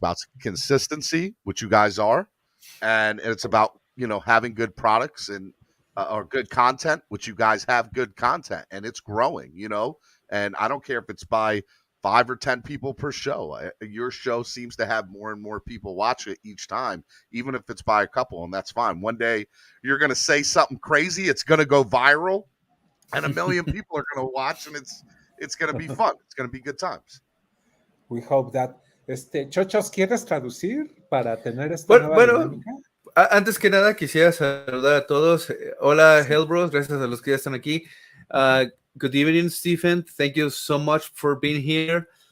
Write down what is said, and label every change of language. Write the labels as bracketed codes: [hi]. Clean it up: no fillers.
[en] It's about consistency, which you guys are, and it's about, having good products and or good content, which you guys have good content, and it's growing, and I don't care if it's by 5 or 10 people per show. Your show seems to have more and more people watch it each time, even if it's by a couple, and that's fine. One day you're going to say something crazy, it's going to go viral, and 1 million people are going to watch, and it's going to be fun. It's going to be good times. We hope that. [es] Chochos, ¿quieres traducir para tener esta nueva dinámica? Antes que nada quisiera saludar a todos. Hola, Hellbros, gracias a los que ya están aquí. [en] Good evening, Stephen. Thank you so much for being here.